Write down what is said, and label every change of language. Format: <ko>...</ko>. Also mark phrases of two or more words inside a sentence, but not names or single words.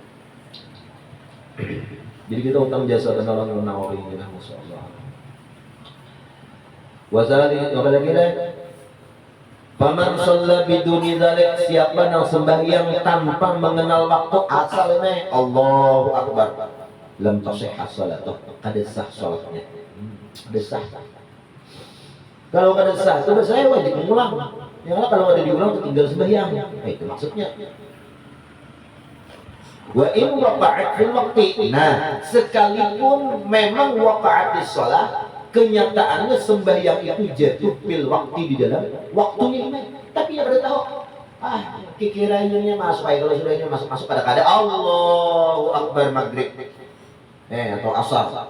<id>Jadi kita utang jasa dengan Imam Nawawi ini lah, masyaallah. Wazali apa lagi dah?</id> <ar>فمن صلى بدون ذلك,</ar> <id>siapa yang sembahyang tanpa mengenal waktu asalnya</id> <ar>الله أكبر, لم تصح صلاته,</ar> <bjn>kada sah salatnya. Kada sah. Kalau kada sah, itu saya wajib mengulang. Yang kalau ada diulang tinggal sembahyang.</bjn> <id>Nah, itu maksudnya.</id> <ar>وإن وقعت في الوقت.</ar> <id>Nah, sekalipun memang</id> <ar>وقعت الصلاة,</ar> <id>kenyataannya sembahyang itu jatuh</id> <ar>في الوقت</ar> <id>di dalam waktunya.</id> <bjn>Tapi yang ada tahu, kikiranya masuk aja, kalau sudah ini masuk kadang-kadang</bjn> <ar>الله أكبر</ar> <bjn>maghrib.</bjn> <id>Atau asar.</id>